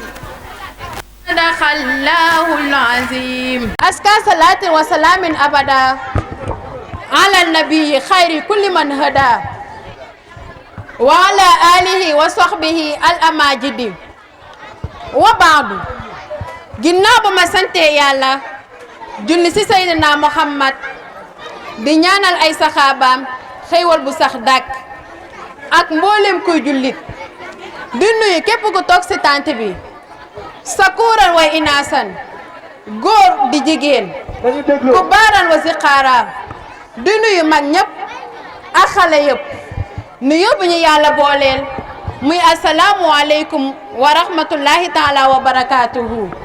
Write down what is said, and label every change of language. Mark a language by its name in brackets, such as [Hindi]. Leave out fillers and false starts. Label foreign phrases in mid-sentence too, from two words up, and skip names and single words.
[Arabic] صدق الله العظيم. أزكى صلاة وسلام أبدا على النبي خير كل من هدى وعلى آله وصحبه الأماجد. وبعد [Wolof] ginnaaw ba ma sante yàlla julli ci Seydina Muhammad di ñaanal ay saxaabaam xéewal bu sax dàkk ak mboolem kuy jullit di nuyu képp ku toog ci tànt bi [Arabic] ذكورا وإناثا [Wolof] góor di jigéen ku [Arabic] كبارا وصغارا [Wolof] di nuyu mag ñëpp ak xale yëpp nuyu bu ñu yàlla booleel muy [Arabic] السلام عليكم ورحمة الله تعالى وبركاته.